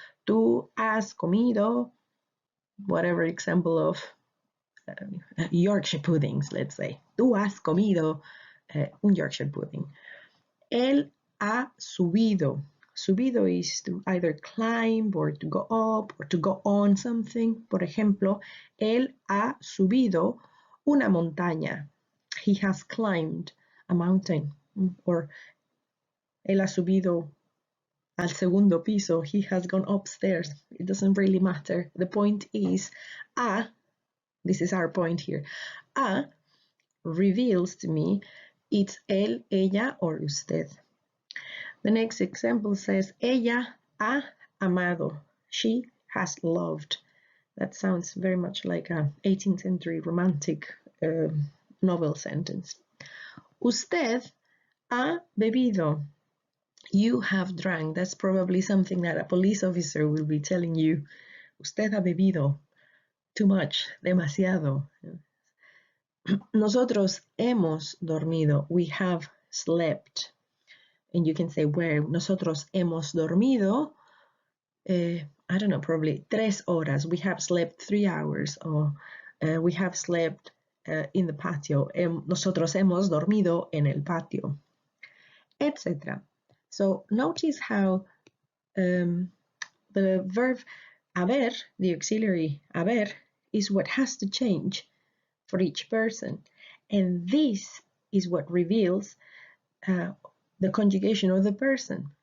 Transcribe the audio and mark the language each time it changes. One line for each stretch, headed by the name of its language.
Spanish: Tú has comido,
English: whatever example of Yorkshire puddings, let's say.
Spanish: Tú has comido un Yorkshire pudding. Él ha subido.
English: Subido is to either climb or to go up or to go on something.
Spanish: Por ejemplo, él ha subido una montaña.
English: He has climbed a mountain.
Spanish: Or él ha subido al segundo piso.
English: He has gone upstairs. It doesn't really matter. The point is, this is our point here. Reveals to me it's él, ella, or usted. The next example says,
Spanish: ella ha amado.
English: She has loved. That sounds very much like an 18th century romantic novel sentence.
Spanish: Usted ha bebido.
English: You have drank. That's probably something that a police officer will be telling you.
Spanish: Usted ha bebido.
English: Too much.
Spanish: Demasiado. Nosotros hemos dormido.
English: We have slept. And you can say where.
Spanish: Nosotros hemos dormido.
English: I don't know, probably 3 horas. We have slept 3 hours. Or we have slept in the patio.
Spanish: Nosotros hemos dormido en el patio.
English: Etc. So notice how the verb haber, the auxiliary haber, is what has to change for each person. And this is what reveals the conjugation of the person.